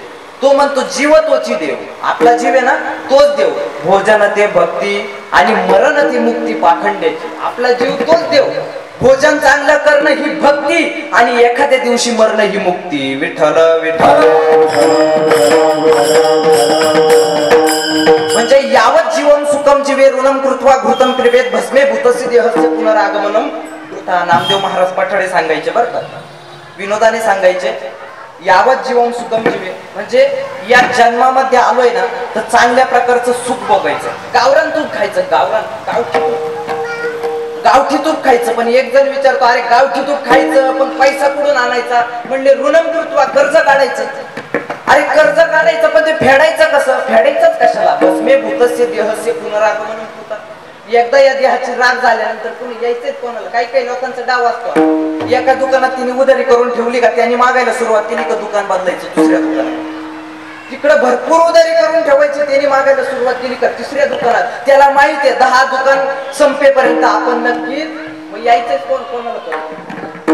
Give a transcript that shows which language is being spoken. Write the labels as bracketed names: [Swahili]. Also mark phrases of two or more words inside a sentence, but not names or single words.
[Marathi] तो म्हणतो जीव तोची देव, आपला जीव आहे ना तोच देव. भोजन ते भक्ती आणि मरण ती मुक्ती पाखंड्याची. आपला जीव तोच देव. भोजन चांगलं करणं ही भक्ती, आणि एखाद्या दिवशी मरणं ही मुक्ती. विठ्ठल विठ्ठल. [Sanskrit] म्हणजे यावत जीवन सुख सुखम जीवे ऋणम कृत्वा घृतम पिबेत भस्मे भूतस्य देहस्य पुनरागमनम कृता. [Marathi] नामदेव महाराज पठाडे सांगायचे बरं का, विनोदाने सांगायचे, [Sanskrit] यावत जीवन सुखम जीवे [Marathi] म्हणजे या जन्मामध्ये आलोय ना तर चांगल्या प्रकारचं सुख बघायचं. गावरान तूप खायचं, गावठी तूप खायचं. पण एक जण विचारतो, अरे गावठी तूप खायचं पण पैसा कुठून आणायचा? [Sanskrit] म्हणले ऋणम कृत्वा, [Marathi] कर्ज काढायचं. अरे कर्ज काढायचं पण ते फेडायचं कसं? फेडायचंच कशाला? [Sanskrit] भस्मे भूतस्य देहस्य पुनरागमनम कृता. [Marathi] एकदा या देहाची राग झाल्यानंतर कुणी यायचंच कोणाला? काही काही लोकांचा डाव असतो, एका दुकानात तिने उधारी करून ठेवली का त्यांनी मागायला सुरुवात केली का दुकान बदलायचं दुसऱ्या दुकानात. तिकडे भरपूर उधारी करून ठेवायची, त्यांनी मागायला सुरुवात केली का तिसऱ्या दुकानात. त्याला माहित आहे 10 दुकान संपेपर्यंत आपण नक्कीच, मग यायचंच कोणाला करू.